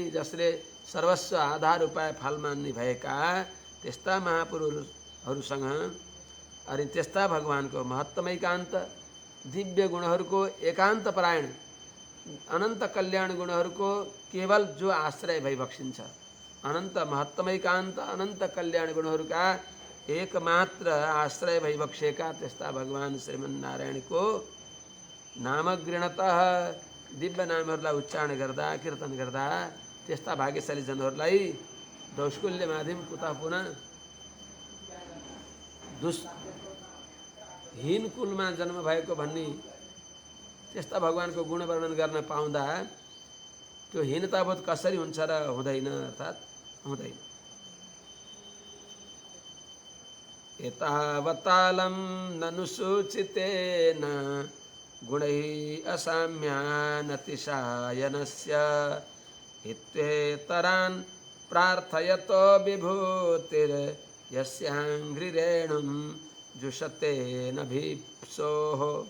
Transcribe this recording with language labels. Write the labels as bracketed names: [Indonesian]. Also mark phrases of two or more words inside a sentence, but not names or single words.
[Nepali] जसले सर्वस्व आधार उपाय फल मान्ने भएका त्यस्ता महापुरुषहरूसँग अनि त्यस्ता भगवानको महत्तमैकान्त दिव्य गुणहरूको एकान्त परायण अनंत कल्याण गुणहरूको केवल जो आश्रय भइबक्सिन्छ अनंत महत्तमैकान्त अनंत कल्याण गुणहरूका एकमात्र आश्रय भइबक्सेका त्यस्ता भगवान श्रीमन्नारायणको नाम गृणतः दिव्य नामहरूलाई उच्चारण गर्दा कीर्तन गर्दा त्यस्ता भाग्यशाली जनहरूलाई [Sanskrit] दौष्कुल्य माध्यम कुतः पुनः [Nepali] हीन कुलमा जन्म भएको भन्ने त्यस्ता भगवानको गुण वर्णन गर्न पाउँदा त्यो हीनताबोध कसरी हुन्छ र हुँदैन, अर्थात् हुँदैन। [Sanskrit] एतावतालं ननुसूचितेन गुणैः असाम्यानतिशायनस्य इत्येतरान् प्रार्थयतो विभूतिर्यस्याङ्घ्रिरेणुं जुषते न भीप्सोः।